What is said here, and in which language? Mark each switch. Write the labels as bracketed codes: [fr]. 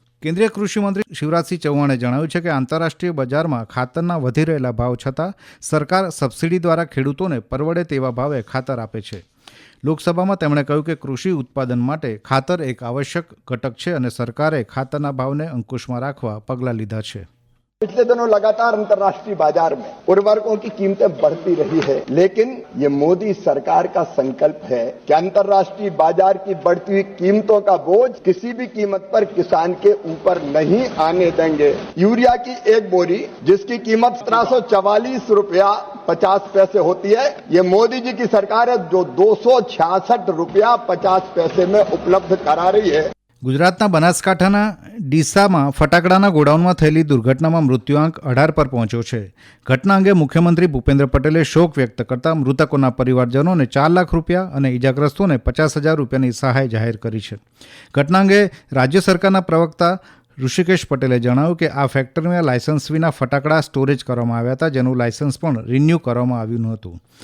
[gu] કેન્દ્રીય કૃષિ મંત્રી શિવરાજસિંહ ચૌહાણે જણાવ્યું છે કે આંતરરાષ્ટ્રીય બજારમાં ખાતરના વધી રહેલા ભાવ છતાં સરકાર સબસિડી દ્વારા ખેડૂતોને પરવડે તેવા ભાવે ખાતર આપે છે. લોકસભામાં તેમણે કહ્યું કે કૃષિ ઉત્પાદન માટે ખાતર એક આવશ્યક ઘટક છે અને સરકારે ખાતરના ભાવને અંકુશમાં રાખવા પગલાં લીધા છે. [hi] पिछले दिनों लगातार अंतर्राष्ट्रीय बाजार में उर्वरकों की कीमतें बढ़ती रही है, लेकिन ये मोदी सरकार का संकल्प है कि अंतर्राष्ट्रीय बाजार की बढ़ती हुई कीमतों का बोझ किसी भी कीमत पर किसान के ऊपर नहीं आने देंगे. यूरिया की एक बोरी जिसकी कीमत 1744 रुपया 50 पैसे होती है, ये मोदी जी की सरकार है जो 266 रुपया 50 पैसे में उपलब्ध करा रही है. [gu] ગુજરાતના બનાસકાંઠાના ડીસામાં ફટાકડાના ગોડાઉનમાં થયેલી દુર્ઘટનામાં મૃત્યુઆંક 18 પર પહોંચ્યો છે. ઘટના અંગે મુખ્યમંત્રી ભૂપેન્દ્ર પટેલે શોક વ્યક્ત કરતા મૃતકોના પરિવારજનોને 4 લાખ રૂપિયા અને ઇજાગ્રસ્તોને 50,000 રૂપિયાની સહાય જાહેર કરી છે. ઘટના અંગે રાજ્ય સરકારના પ્રવક્તા ઋષિકેશ પટેલે જણાવ્યું કે આ ફેક્ટરીમાં લાયસન્સ વિના ફટાકડા સ્ટોરેજ કરવામાં આવ્યા હતા, જેનું લાયસન્સ પણ રિન્યૂ કરવામાં આવ્યું ન હતું.